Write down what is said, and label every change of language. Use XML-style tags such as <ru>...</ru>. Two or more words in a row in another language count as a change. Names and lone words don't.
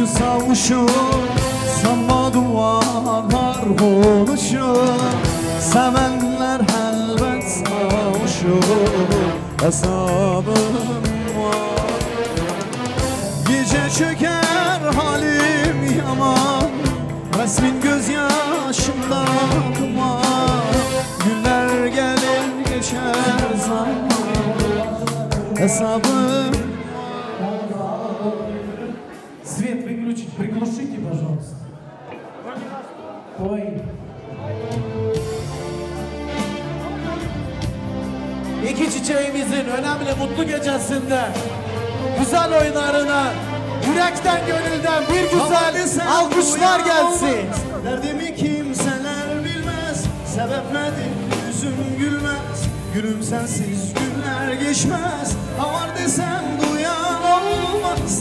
<tr>savuşur, sanma duvarlar konuşur, sevenler elbet savuşur, hesabım var. Gece çöker halim yaman, resmin gözyaşımda duman, günler gelir geçer zaman, hesabım.</tr> <ru>Свет выключить, приглушите, пожалуйста. Ой.</ru> <tr>İki çiçeğimizin önemli mutlu gecesinde güzel oyunlarına yürekten gönülden bir güzel alkışlar gelsin. Derdimi kimseler bilmez, sebep nedir yüzüm gülmez, gülüm sensiz günler geçmez, var desem duyan olmaz.</tr>